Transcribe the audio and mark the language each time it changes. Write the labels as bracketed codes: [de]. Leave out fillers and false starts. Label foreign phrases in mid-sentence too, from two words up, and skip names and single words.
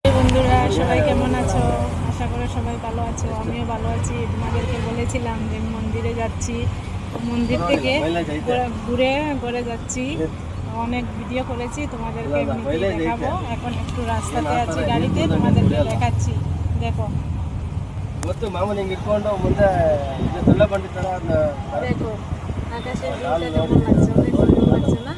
[bn] বন্ধুরা, সবাই কেমন আছো? আশা করি সবাই ভালো আছো। আমিও ভালো আছি। তোমাদেরকে বলেছিলাম যে মন্দিরে যাচ্ছি, মন্দির থেকে ঘুরে ঘুরে যাচ্ছি। অনেক ভিডিও করেছি, তোমাদেরকে এমনিতেই দেখাবো। এখন একটু রাস্তাতে আছি, গাড়িতে তোমাদেরকে দেখাচ্ছি। দেখো [kn] ಗೊತ್ತು ಮಾಮೂಲಿ ಹಿಂಗೆ ಇಟ್ಕೊಂಡು ಮುಂದೆ ಇದು ದೊಡ್ಡ ಬಂಡಿ ಥರ ಅದನ್ನ [bn] দেখো আকাশের ভিউটা কেমন লাগছে, অনেক সুন্দর লাগছে না?